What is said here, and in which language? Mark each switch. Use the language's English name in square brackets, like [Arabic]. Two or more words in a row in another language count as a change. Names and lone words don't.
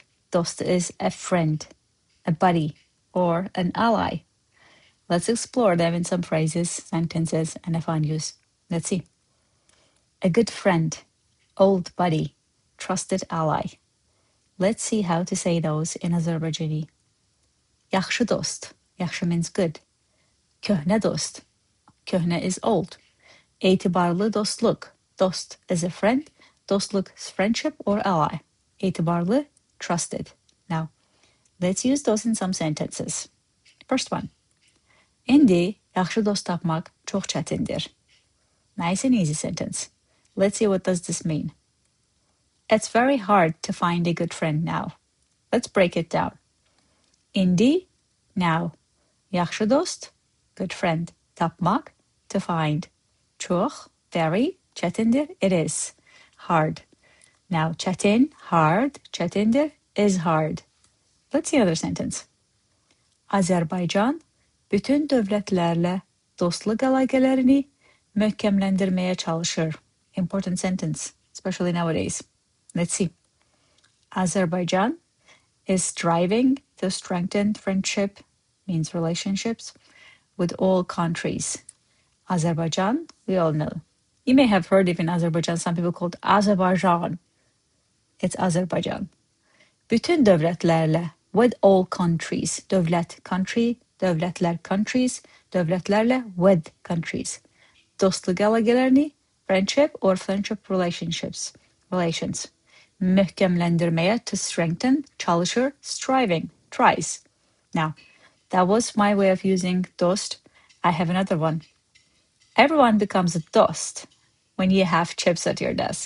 [English] DOST is a friend, a buddy, or an ally. Let's explore them in some phrases, sentences, and a fun use. Let's see. A good friend, old buddy, trusted ally. Let's see how to say those in Azerbaijani. [Azerbaijani] Yaxşı DOST. [English] Yaxşı means good. [Azerbaijani] Köhnə DOST. [English] Köhnə is old. [Azerbaijani] Etibarlı DOSTluq. [English] DOST is a friend. DOSTluq is friendship or ally. Etibarlı, trusted. Now, let's use those in some sentences. First one. [Azerbaijani] İndi, yaxşı dost tapmaq çox çətindir. [English] Nice and easy sentence. Let's see what does this mean. It's very hard to find a good friend now. Let's break it down. İndi, now. [Azerbaijani] Yaxşı dost, [English] good friend. Tapmaq, to find. Çox, very. Çətindir, it is. Hard. Now, çətin, hard. Çətindir is hard. Let's see another sentence. [Azerbaijani] Azərbaycan, bütün dövlətlərlə dostluq əlaqələrini möhkəmləndirməyə çalışır. [English] Important sentence, especially nowadays. Let's see. Azerbaijan is striving to strengthen friendship, means relationships, with all countries. Azerbaijan, we all know. You may have heard even Azerbaijan, some people called Azerbaijan. It's Azerbaijan. [Azerbaijani] Bütün dövlətlərlə, [English] with all countries. Dövlət, country, dövlətlər, countries, dövlətlərlə, with countries. [Azerbaijani] Dostluq əlaqələrini, [English] friendship or friendship relationships, relations. Möhkəmləndirməyə, to strengthen, çalışır, striving, tries. Now, that was my way of using DOST. I have another one. Everyone becomes a DOST when you have chips at your desk.